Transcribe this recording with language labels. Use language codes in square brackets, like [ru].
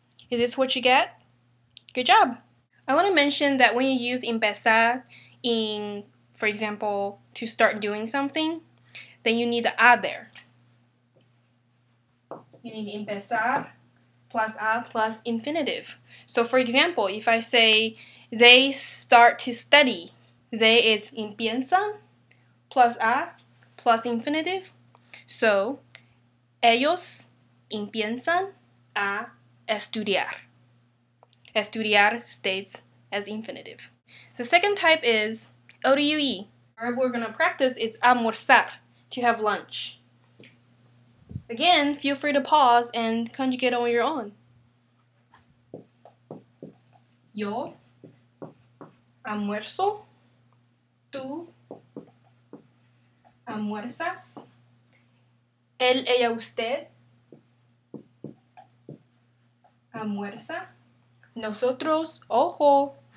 [en] Is this what you get? Good job! I want to mention that when you use empezar in, for example, to start doing something, then you need the a there. You need empezar plus a plus infinitive. So for example, if I say they start to study, they is empiezan plus a plus infinitive. [es] So ellos empiezan a estudiar. [en] Estudiar stays as infinitive. The second type is O to UE. The verb we're going to practice is almorzar, to have lunch. Again, feel free to pause and conjugate on your own. [es] Yo almuerzo, tú almuerzas, él, ella, usted almuerza, nosotros, ojo,